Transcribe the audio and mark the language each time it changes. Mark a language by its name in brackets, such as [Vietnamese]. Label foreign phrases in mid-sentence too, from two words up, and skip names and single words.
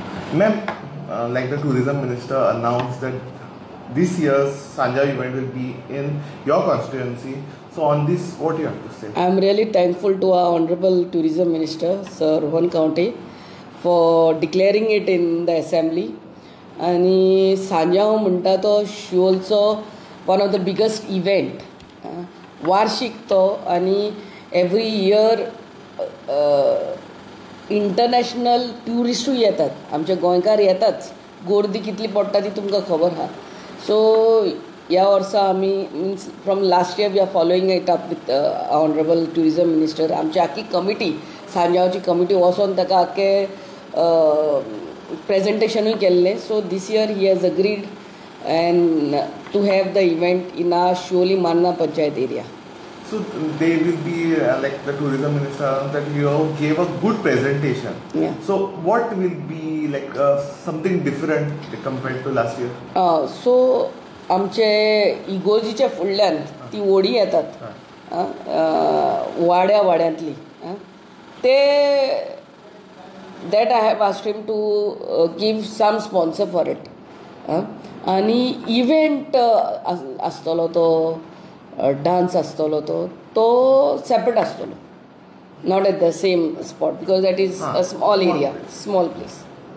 [English] Ma'am, like the tourism minister announced that this year's Sanja event will be in your constituency. So on this, what do you have to say? I am really thankful to our Honorable Tourism Minister, Sir Rohan Kaunte, for declaring it in the assembly. [Konkani] आणि सांजा हो म्हणटा तो शिवोलचो [English] one of the biggest event, [Konkani] वार्षिक तो, आणि [English] every year international [Konkani] ट्युरिस्टूय येतात, आमचे गोंयकार येताच. गर्दी कितली पडटा ती तुमकां खबर आहा. सो ह्या वर्सा आमी [English] means from last year we are following it up with Honorable Tourism Minister. [Konkani] आमची आख्खी कमिटी, सांजावची कमिटी वचोन ताका आख्खे प्रेजेंटेशनूय केल्लें. [English] So this year he has agreed and to have the event in our Shioli Manna Panchayat area. So they will be like the tourism minister that you gave a good presentation. Yeah. So what will be like something different compared to last year? So [Konkani] आमचे इगोजीच्या फुडल्यान ती व्हडी येतात वाड्यांतली ते [English] that I have asked him to give some sponsor for it. [Konkani] आणि इव्हेंट आसतलो तो, डान्स आसतलो तो सेपरेट आसतलो, [English] Not at the same spot, because that is a small area, small place.